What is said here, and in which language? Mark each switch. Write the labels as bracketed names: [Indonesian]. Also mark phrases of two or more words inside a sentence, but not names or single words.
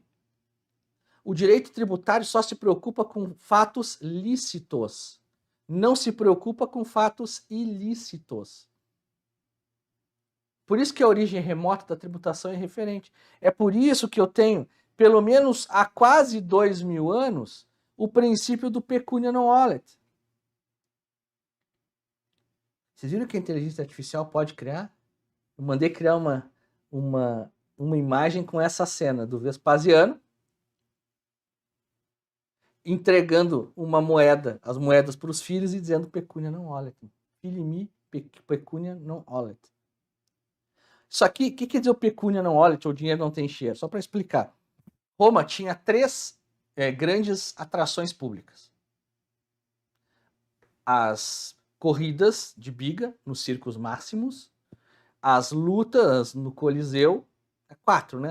[Portuguese] O direito tributário só se preocupa com fatos lícitos, não se preocupa com fatos ilícitos. Por isso que a origem remota da tributação é referente. É por isso que eu tenho, pelo menos há quase 2000 anos, o princípio do [Latin] pecunia non olet. [Portuguese] Vocês viram que a inteligência artificial pode criar? Eu mandei criar uma imagem com essa cena do Vespasiano entregando uma moeda, as moedas para os filhos e dizendo [Latin] pecunia non olet. Filii pecunia non olet. [Portuguese] Isso aqui, o que quer dizer o [Latin] pecunia non olet, [Portuguese] ou dinheiro não tem cheiro? Só para explicar. Roma tinha 3 grandes atrações públicas. As corridas de biga nos circos máximos, as lutas no Coliseu, 4, né?